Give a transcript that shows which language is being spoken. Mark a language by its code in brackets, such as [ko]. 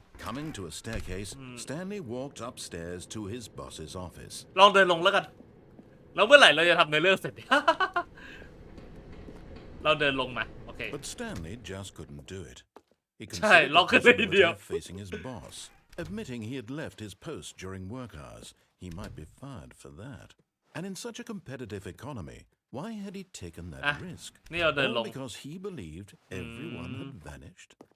[en] Coming to a staircase, Stanley walked upstairs to his boss's office. [th] ลองเดินลงแล้วกันแล้วเมื่อไหร่เราจะทำในเรื่องเสร็จ เราเดินลงมาโอเค [en] But Stanley just couldn't do it. He [th] ใช่ล็อกขึ้นเลยทีเดียว [en] considered facing his boss. Admitting he had left his post during work hours, he might be fired for that. And in such a competitive economy, why had he taken that risk? All because he believed everyone had vanished?